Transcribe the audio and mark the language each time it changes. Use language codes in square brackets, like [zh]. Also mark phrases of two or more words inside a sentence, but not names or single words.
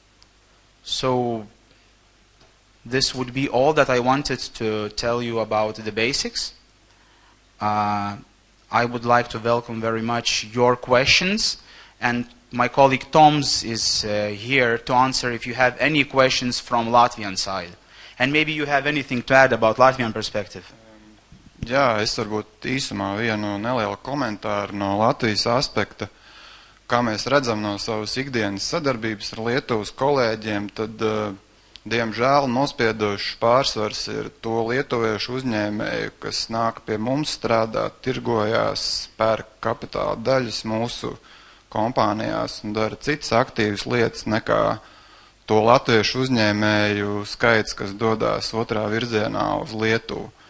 [en] So this would be all that I wanted to tell you about the basics. I would like to welcome very much your questions, and my colleague Toms is here to answer if you have any questions from Latvian side. And maybe you have anything to add about Latvian perspective. [lv] Jā, es varbūt īsumā vienu nelielu komentāru no Latvijas aspekta. Kā mēs redzam no savas ikdienas sadarbības ar Lietuvas kolēģiem, tad diemžēl nospiedošs pārsvars ir to lietuviešu uzņēmēju, kas nāk pie mums strādāt, tirgojās, pērk kapitāla daļas mūsu kompānijās un dara citas aktīvas lietas nekā to latviešu uzņēmēju skaits, kas dodās otrā virzienā uz Lietuvu.